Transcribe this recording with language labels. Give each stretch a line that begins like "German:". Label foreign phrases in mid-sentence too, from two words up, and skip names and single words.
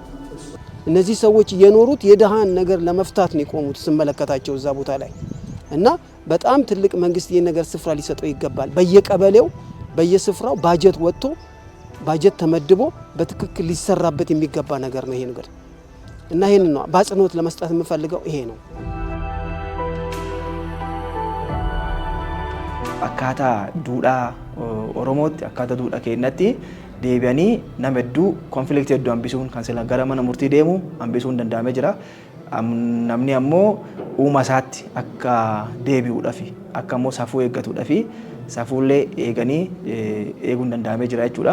Amharic: እነዚህ ሰዎች የኖሩት የደሃን ነገር ለመፍታት ነው የቆሙት ስመለከታቸው እዛ ቦታ ላይ እና በጣም ትልቅ መንግስት ይሄን ነገር ስፍራ ሊሰጠው ይገባል በየቀበሌው በየስፍራው ባጀት ወጥቶ ባጀት ተመድቦ በትክክል ሊሰራበት የሚገባ ነገር ነው ይሄ ነገር እና ይሄን ነው በአጽንኦት ለመስጠት የምፈልገው ይሄ ነው።
Oromo: akkaataa duudhaa Oromootti akkaataa duudhaa keenyatti deebi'anii nama hedduu konfliktii hedduu hambisuun kan sila gara mana murtii deemu hambisuun danda'amee jira. Namni ammoo uuma isaatti akka deebi'uudhaaf akka ammoo safuu eeggatuudhaaf safuullee eeganii eeguun danda'amee jira jechuudha.